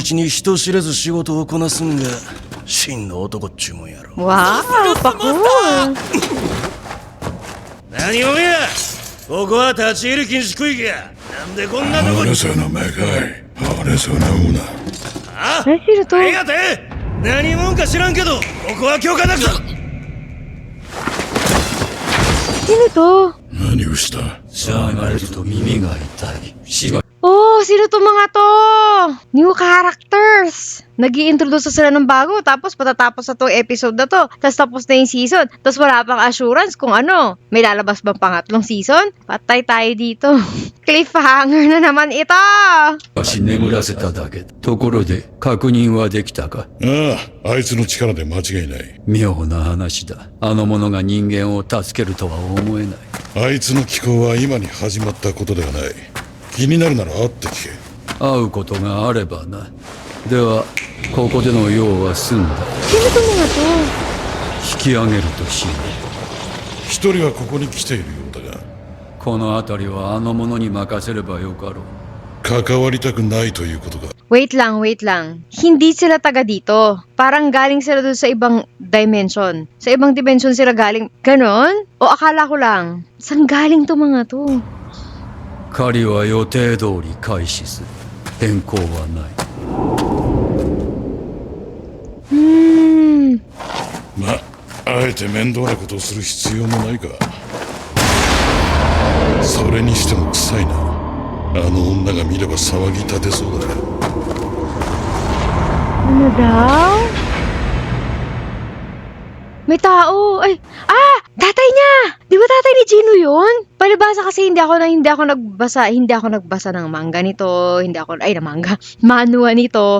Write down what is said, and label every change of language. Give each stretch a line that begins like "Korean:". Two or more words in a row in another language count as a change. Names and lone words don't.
Japanese: 道に人知れず仕事をこなすんが真の男っちゅうもんやろ。
Filipino: Wow! Pa-cool!
Japanese: 何をや、ここは立ち入り禁止区域や。なんでこんなとこに。そのめかい、あれそなもな。あ、
Filipino: Ay, sino to?
Japanese: ありがてえ。何者か知らんけどここは許可なくぞ。
Filipino: Sino to?
Japanese: 何をした。しゃがれると耳が痛い。しば
Filipino: Oh, sino to mga to?
English: New characters!
Filipino: Nag-i-introduce sila ng bago, tapos patatapos na tong episode na to, tapos na yung season, tapos wala pang assurance kung ano, may lalabas bang pangatlong season? Patay tayo dito. Cliffhanger na naman ito!
Japanese: わし眠らせただけ。ところで確認はできたか。ああ、あいつの力で間違いない。妙な話だ。あの者が人間を助けるとは思えない。あいつの気候は今に始まったことではない。気になるなら会って聞け。会うことがあればな。ではここでの用は済んだ。
Filipino: Sino to mga to?
Japanese: 引き上げるとしよ一人はここに来ているようだが、う。この辺りはあの者に任せればよかろう。関わりたくないということか。
Filipino: Wait lang. Hindi sila taga dito. Parang galing sila doon sa ibang dimension. Sa ibang dimension sila galing. Ganon? O akala ko lang. Saan galing to mga to?
Japanese: 狩りは予定通り開始する。変更はない。まあ、あえて面倒なことをする必要もないか。それにしても臭いな。あの女が見れば騒ぎ立てそうだ。
Filipino: Ano daw? May tao! Ay! Ah! Tatay niya! Di ba tatay ni Gino yun? Palibasa kasi hindi ako nagbasa ng manga nito, ng manga, manhwa nito.